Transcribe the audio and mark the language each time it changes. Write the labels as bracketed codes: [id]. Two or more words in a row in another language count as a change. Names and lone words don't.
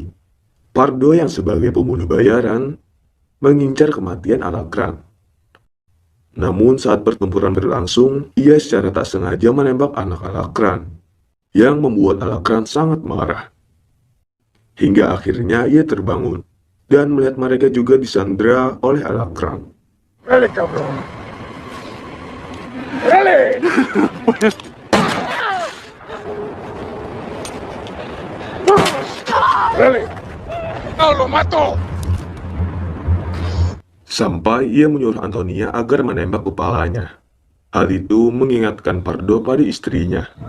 [id] Pardo yang sebagai pembunuh bayaran mengincar kematian Alacrán. Namun saat pertempuran berlangsung, ia secara tak sengaja menembak anak Alacrán, yang membuat Alacrán sangat marah. Hingga akhirnya ia terbangun, dan melihat mereka juga disandra oleh Alacrán. [es] ¡Dale, cabrón! ¡Dale! ¡Dale! ¡No, lo mato! [id] Sampai ia menyuruh Antonia agar menembak kepalanya. Hal itu mengingatkan Pardo pada istrinya.